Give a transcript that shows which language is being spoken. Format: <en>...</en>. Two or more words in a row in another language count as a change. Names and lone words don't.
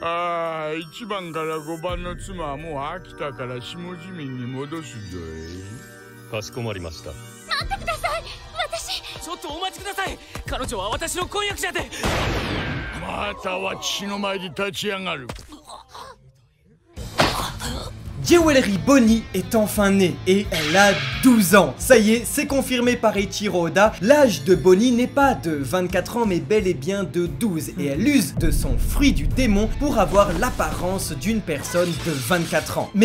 <ja>ああ、1番から5番の妻はもう飽きたから下地面に戻すぞい。かしこまりました。待ってください、私。ちょっとお待ちください。彼女は私の婚約者で。または父の前で立ち上がる。</ja> <fr>Jewelry Bonnie est enfin née et elle a 12 ans. Ça y est, c'est confirmé par Eiichiro Oda, l'âge de Bonnie n'est pas de 24 ans mais bel et bien de 12 et elle use de son fruit du démon pour avoir l'apparence d'une personne de 24 ans.</fr>